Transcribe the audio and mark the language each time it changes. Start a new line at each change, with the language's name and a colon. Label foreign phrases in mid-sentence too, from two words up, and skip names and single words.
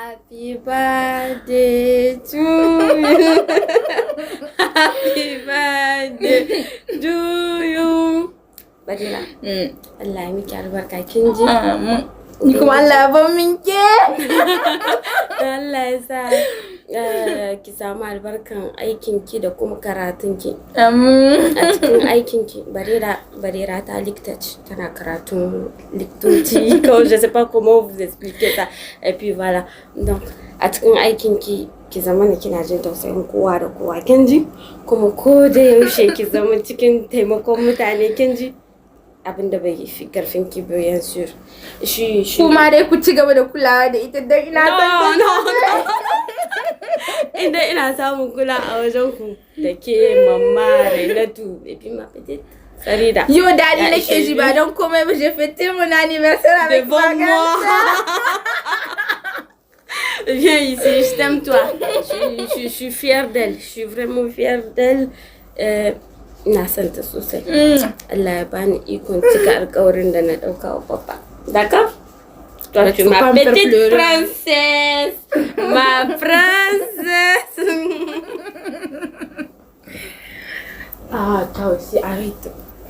English: Happy birthday to you. Happy birthday to you.
Hausa: Badila. Allah ya miki albarka kin ji? Ni kuma Allah ban min ke. Allah ya sa ki samu albarkan aikinki da kuma karatunki. A cikin aikinki Barira ta likita ce tana karatun likitoci ko
French: je sais pas comment vous expliquer ça et puis voilà donc
Hausa: a cikin aikinki ki zama ne kina jin tausayin kowa da kowa kin ji kuma ko da yaushe ki zama cikin taimakon mutane kin ji abinda bai fi karfin ki bayan sur shi Kuma dai ku ci gaba da kulawa da ita dan ina san inda ina samun kula a wajen ku da ke mamma Rainatu
French: et puis ma petite Farida.
Hausa: Yo dadi nake ji ba don komai ba
French: je fête mon anniversaire avec Devant moi. Viens ici, je t'aime toi. Je suis fière d'elle. Je suis vraiment fière d'elle.
Hausa: Ina son ta sosai. Allah ya bani ikon cika alƙawarin da na ɗauka wa papa.
French: D'accord? Toi, tu es ma petite princesse. Ma princesse. Ah, toi aussi, arrête.